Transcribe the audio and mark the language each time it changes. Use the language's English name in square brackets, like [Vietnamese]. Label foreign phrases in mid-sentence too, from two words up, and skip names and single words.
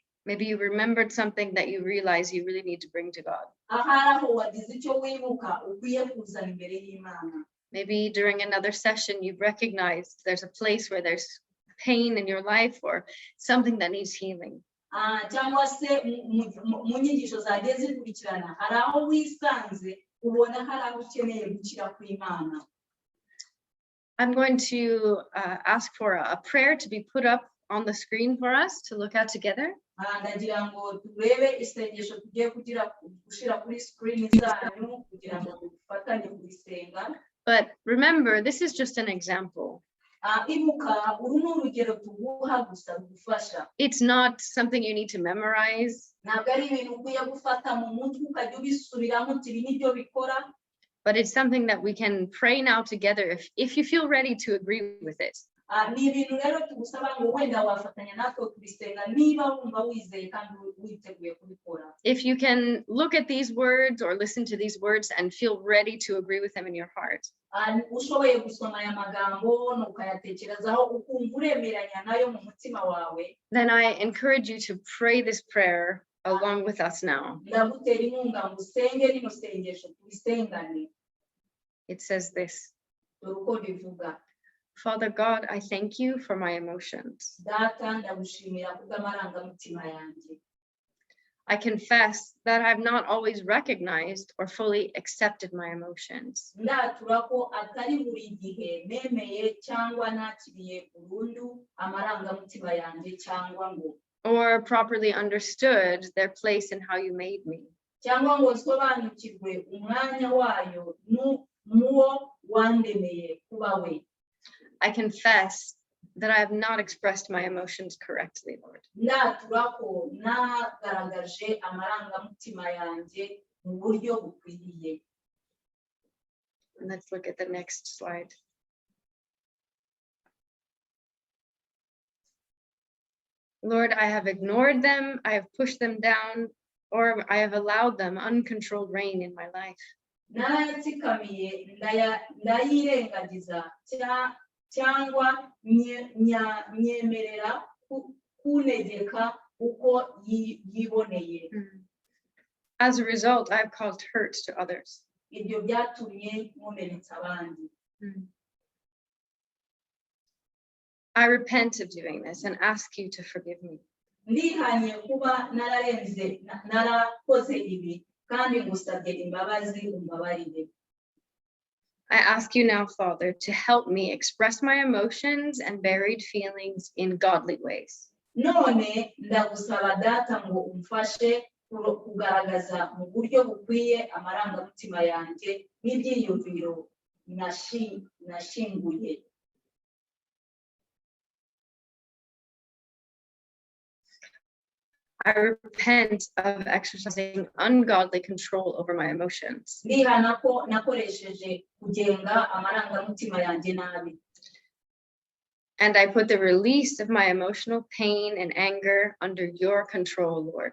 [English] maybe you remembered something that you realize you really need to bring to God. [Kinyarwanda] ahari aho wagize icyo wibuka ukwiye kuzana imbere y'Imana. [English] Maybe during another session you've recognized there's a place where there's pain in your life or something that needs healing. [Kinyarwanda] cyangwa se mu nyigisho zagiye zikurikirana hari aho wisanze ubona hari aho ukeneye gukira kw'Imana. [English] I'm going to ask for a prayer to be put up on the screen for us to look at together. [Kinyarwanda] ndagira ngo turebe isengesho tugiye gushyira kuri screen zanyu kugira ngo dufatanye kubisenga. [English] But remember, this is just an example. [Kinyarwanda] ibuka uru ni urugero tuguha gusa rugufasha. [English] It's not something you need to memorize. [Kinyarwanda] ntabwo ari ibintu ukwiye gufata mu mutwe ukajya ubisubiramo uti ibi nibyo bikora. [English] But it's something that we can pray now together if you feel ready to agree with it. [Kinyarwanda] ni ibintu rero tugusaba ngo wenda wafatanya natwe kubisenga niba wumva wizeye kandi witeguye kubikora. [English] If you can look at these words or listen to these words and feel ready to agree with them in your heart, [Kinyarwanda] ushoboye gusoma aya magambo ukayatekerezaho ukumva uremeranya nayo mu mutima wawe, [English] then I encourage you to pray this prayer along with us now. [Kinyarwanda] ndagutera inkunga ngo usenge rino sengesho tubisengane. [English] It says this: [Kinyarwanda] dore uko bivuga. [English] Father God, I thank you for my emotions. [Kinyarwanda] data ndagushimira kubw'amarangamutima yanjye. [English] I confess that I've not always recognized or fully accepted my emotions. [Kinyarwanda] ndatura ko atari buri gihe nemeye cyangwa nakiriye burundu amarangamutima yanjye cyangwa ngo [English] Or properly understood their place in how you made me. [Kinyarwanda] cyangwa ngo nsobanukirwe umwanya wayo n'uwo wandemeye kuba we. [English] I confess that I have not expressed my emotions correctly, Lord. [Kinyarwanda] ndatura ko nagaragaje amarangamutima yanjye mu buryo bukwiriye. [English] And let's look at the next slide. Lord, I have ignored them, I have pushed them down, or I have allowed them uncontrolled reign in my life. [Kinyarwanda] narayatsikamiye ndayirengagiza cyangwa nyemerera kunegeka uko yiboneye. [English] As a result, I have caused hurt to others. [Kinyarwanda] ibyo byatumye nkomeretsa abandi. [English] I repent of doing this and ask you to forgive me. [Kinyarwanda] ndihanye kuba narakoze ibi kandi ngusabye imbabazi umbabarire. [English] I ask you now, Father, to help me express my emotions and buried feelings in godly ways. [Kinyarwanda] none ndagusaba data ngo umfashe kugaragaza mu buryo bukwiye amarangamutima yanjye n'ibyiyumviro nashinguye. [English] I repent of exercising ungodly control over my emotions. [Kinyarwanda] Ndihana ko nakoresheje kugenga amarangamutima yanjye nabi. [English] And I put the release of my emotional pain and anger under your control, Lord.